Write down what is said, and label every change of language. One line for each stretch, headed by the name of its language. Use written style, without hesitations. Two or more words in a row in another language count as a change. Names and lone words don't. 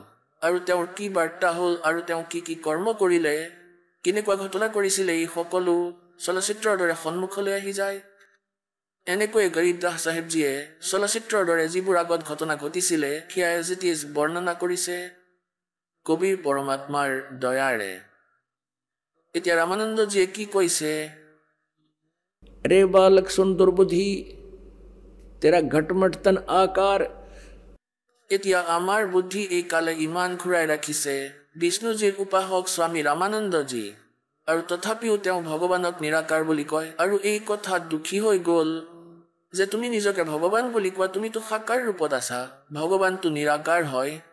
Assamese: আৰু তেওঁৰ কি বাৰ্তা হ'ল আৰু তেওঁ কি কি কৰ্ম কৰিলে, কেনেকুৱা ঘটনা কৰিছিলে, এই সকলো চলচ্চিত্ৰৰ দৰে সন্মুখলৈ আহি যায়। এনেকৈ গৰীব দাস চাহেবজীয়ে চলচ্চিত্ৰৰ দৰে যিবোৰ আগত ঘটনা ঘটিছিলে সেয়া
English: as it is
Assamese: বৰ্ণনা কৰিছে কবিৰ পৰমাত্মাৰ দয়াৰে। এতিয়া ৰামানন্দজীয়ে কি কৈছে,
Hindi: रे बालक सुन दुर्बुद्धि तेरा घटमट तन आकार।
Assamese: এতিয়া আমাৰ বুদ্ধি এই কালে ইমান ঘূৰাই ৰাখিছে বিষ্ণুজীৰ উপাসক স্বামী ৰামানন্দজী, আৰু তথাপিও তেওঁ ভগৱানক নিৰাকাৰ বুলি কয়। আৰু এই কথাত দুখী হৈ গ'ল যে তুমি নিজকে ভগৱান বুলি কোৱা, তুমিতো সাকাৰ ৰূপত আছা, ভগৱানটো নিৰাকাৰ হয়।